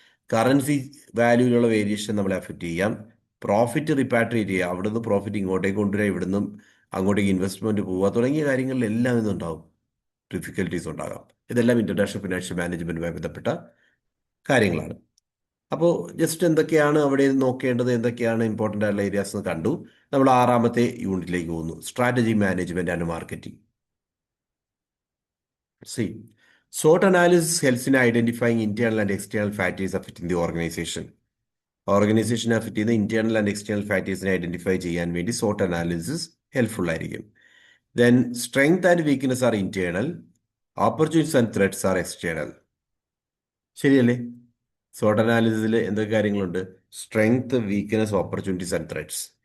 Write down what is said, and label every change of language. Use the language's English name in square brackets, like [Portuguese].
[Malayalam] Currency വാല്യൂവിലുള്ള variation നമ്മളെ affect ചെയ്യാം. Profit റിപ്പാട്രിയേറ്റ് ചെയ്യുക, അവിടുന്ന് പ്രോഫിറ്റ് ഇങ്ങോട്ടേക്ക് കൊണ്ടുവരിക, ഇവിടുന്ന് അങ്ങോട്ടേക്ക് ഇൻവെസ്റ്റ്മെന്റ് പോവുക തുടങ്ങിയ കാര്യങ്ങളിലെല്ലാം ഇന്നുണ്ടാവും ഡിഫിക്കൽട്ടീസ് ഉണ്ടാകാം. ഇതെല്ലാം ഇന്റർനാഷണൽ ഫിനാൻഷ്യൽ മാനേജ്മെന്റുമായി ബന്ധപ്പെട്ട കാര്യങ്ങളാണ്. അപ്പോൾ ജസ്റ്റ് എന്തൊക്കെയാണ് അവിടെ നോക്കേണ്ടത്, എന്തൊക്കെയാണ് ഇമ്പോർട്ടൻ്റ് ആയിട്ടുള്ള ഏരിയാസ് എന്ന് കണ്ടു. നമ്മൾ ആറാമത്തെ യൂണിറ്റിലേക്ക് പോകുന്നു, strategy management and marketing. [English] C, SWOT analysis helps in identifying internal and external factors affecting the organization. [Malayalam] ഓർഗനൈസേഷനെ അഫക്റ്റ് ചെയ്യുന്ന ഇന്റേണൽ ആൻഡ് എക്സ്റ്റേണൽ ഫാക്ടേഴ്സിനെ ഐഡന്റിഫൈ ചെയ്യാൻ വേണ്ടി SWOT അനാലിസിസ് ഹെൽപ്ഫുൾ ആയിരിക്കും. [English] Then strength and weakness are internal, opportunities and threats are external. [Malayalam] ശരിയല്ലേ? SWOT അനാലിസിസിൽ എന്തൊക്കെ കാര്യങ്ങളുണ്ട്? Strength, weakness, opportunities and threats.